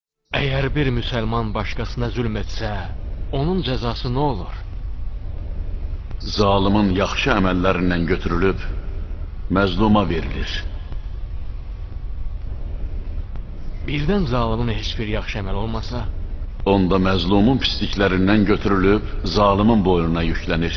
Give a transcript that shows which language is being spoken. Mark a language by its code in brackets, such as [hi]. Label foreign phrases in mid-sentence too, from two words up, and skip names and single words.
[tr] Eğer bir Müslüman başkasına zulmetse, onun cezası ne olur? [az] Zalimin yaxşı əməllərindən götürülüb, məzluma verilir. Birden zalimin hiçbir yaxşı əməl olmasa, Onda məzlumun pisliklərindən götürülüb, zalimin boynuna yüklənir.